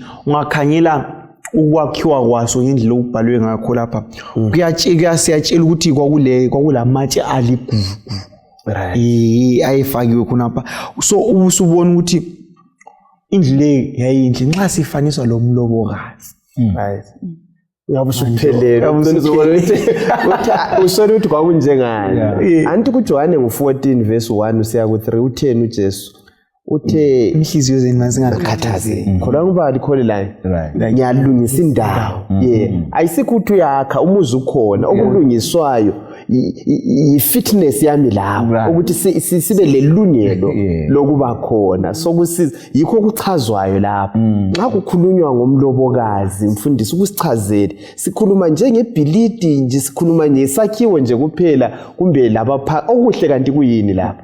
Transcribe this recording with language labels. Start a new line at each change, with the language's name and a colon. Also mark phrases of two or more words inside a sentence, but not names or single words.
North Ndebele: Ungakhangela ukwakhiwa kwaso ngendlela okubhalwe ngakho lapha. Siyatshela ukuthi kwakulamatshe aligugu. Right. Ayefakiwe khonapha. So usubona ukuthi indlu le yayinhle nxa sifaniswa lo mlobokazi. Right. Ngabe usuphelele usho ukuthi kwakunjengani. Anti kuJohane ngo14 verse 1 usiya ku3 utheni uJesu uthe inhliziyo zenu mazingakhathazeki. khona ngubali khole la Right. ngiyalungisa indawo. Ayisikho ukuthi uyakha umuzi ukhona okulungiswayo i-fitness yami lapho ukuthi sibe lelungelo lokuba khona sokusiza yikho kuchazwayo lapho. Nxa kukhulunywa ngomlobokazi mfundisi ukusichazele sikhuluma njengebhilidi nje, sikhuluma ngesakhiwo nje kuphela kumbe lapha okuhle kanti kuyini lapha?